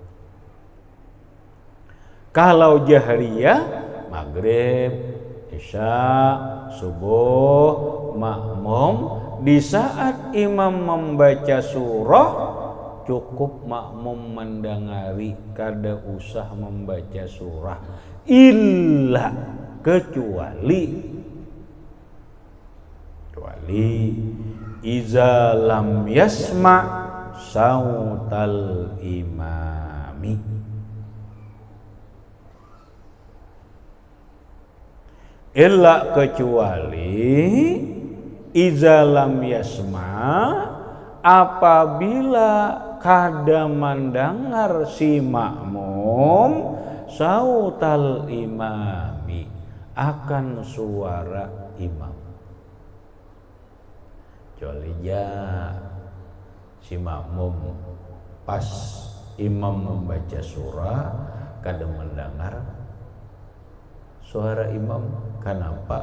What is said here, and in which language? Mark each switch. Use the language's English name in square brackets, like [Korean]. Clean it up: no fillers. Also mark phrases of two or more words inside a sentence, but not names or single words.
[Banjar] Kalau jahriyah, maghrib, isya, subuh, makmum di saat imam membaca surah cukup makmum mendengari, kada usah membaca surah, illa kecuali [Arabic] إذا لم يسمع صوت الإمام. [Banjar] Illa kecuali [Arabic] إذا لم يسمع, [Banjar] apabila kada mendengar si makmum [Arabic] صوت الإمام, [Banjar] akan suara imam. Kecuali si makmum pas imam membaca surah kada mendengar suara imam, kenapa?